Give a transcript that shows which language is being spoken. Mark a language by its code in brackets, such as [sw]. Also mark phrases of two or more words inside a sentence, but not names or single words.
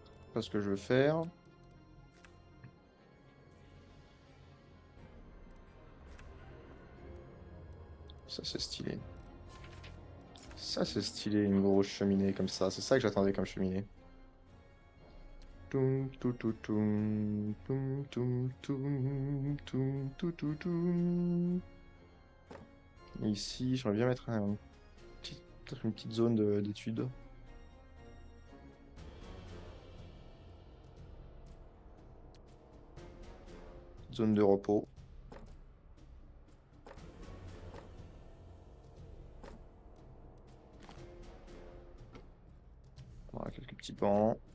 [fr] pas ce que je veux faire. Ça, c'est stylé. Ça, c'est stylé, une grosse cheminée comme ça. C'est ça que j'attendais comme cheminée. Toum, tou, tou, toum, toum, toum, toum, toum, tou, tou, toum. Ici, j'aimerais bien mettre peut-être une petite zone d'étude. Zone de repos. Voilà, quelques petits bancs.